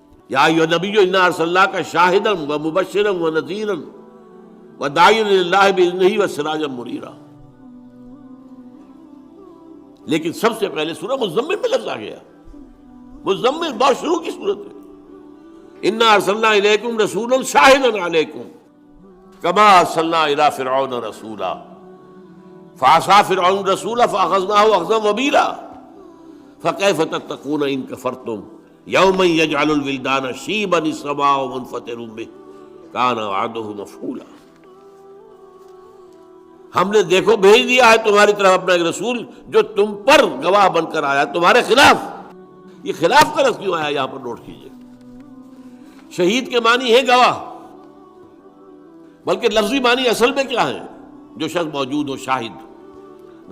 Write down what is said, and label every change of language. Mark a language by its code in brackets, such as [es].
[ar] یا ایھا النبی انا ارسلناک شاہدا ومبشرا ونذیرا وداعیا الی اللہ باذنہ وسراجا منیرا. [ur] لیکن سب سے پہلے سورہ مزمل میں لفظ آ گیا. مزمل بہت شروع کی صورت ہے. [ar] انا ارسلنا الیکم رسولا شاہدا علیکم کما ارسلنا الی فرعون رسولا فعصى فرعون الرسول فاخذناه اخذا وبيلا فكيف تتقون ان كفرتم يوما يجعل الولدان شيبا السماء منفطر به كان وعده مفعولا. [ur] ہم نے دیکھو بھیج دیا ہے تمہاری طرف اپنا ایک رسول جو تم پر گواہ بن کر آیا تمہارے خلاف. یہ خلاف کا لفظ کیوں آیا یہاں پر نوٹ کیجئے. شہید کے معنی ہے گواہ، بلکہ لفظی معنی اصل میں کیا ہے؟ جو شخص موجود ہو، شاہد.